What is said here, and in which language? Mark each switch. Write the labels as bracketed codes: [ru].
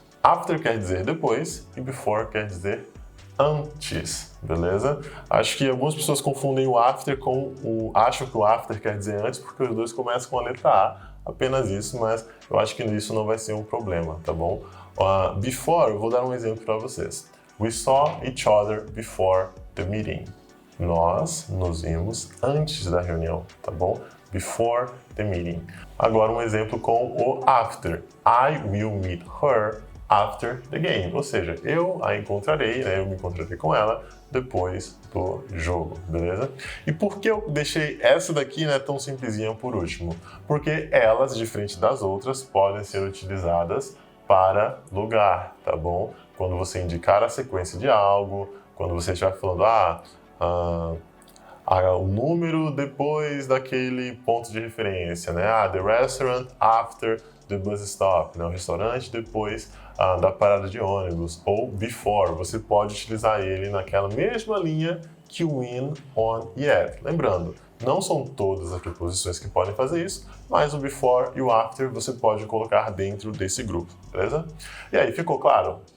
[pt] After quer dizer depois e before quer dizer antes, beleza? Acho que algumas pessoas confundem o after com acham que o after quer dizer antes porque os dois começam com a letra A, apenas isso, mas eu acho que isso não vai ser um problema, tá bom? Before, eu vou dar um exemplo para vocês. [en] We saw each other before the meeting. [pt] Nós nos vimos antes da reunião, tá bom? [en] Before the meeting. [pt] Agora um exemplo com o after. [en] I will meet her after the game. [pt] Ou seja, eu a encontrarei, né? Eu me encontrarei com ela depois do jogo, beleza? E por que eu deixei essa daqui, né, tão simplesinha por último? Porque elas, diferente das outras, podem ser utilizadas para lugar, tá bom? Quando você indicar a sequência de algo, quando você estiver falando, o número depois daquele ponto de referência, né? [en] The restaurant after the bus stop, né? [pt] O restaurante depois da parada de ônibus. Ou before, você pode utilizar ele naquela mesma linha que o in, on e at. Lembrando, não são todas as preposições que podem fazer isso, mas o before e o after você pode colocar dentro desse grupo, beleza? E aí, ficou claro?